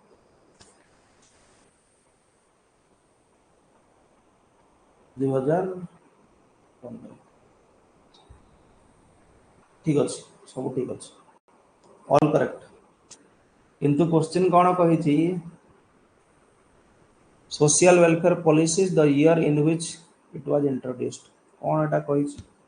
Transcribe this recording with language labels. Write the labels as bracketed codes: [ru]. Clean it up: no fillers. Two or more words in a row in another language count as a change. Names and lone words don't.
[en] 2015 [or] ଠିକ୍ ଅଛି ସବୁ ଠିକ୍ ଅଛି [en] all correct [or] କିନ୍ତୁ କ୍ୱେଶ୍ଚନ୍ କୋଉ କହିଛି [en] social welfare policies the year in which it was introduced [or] କୋଉ ଏଟା କହିଛି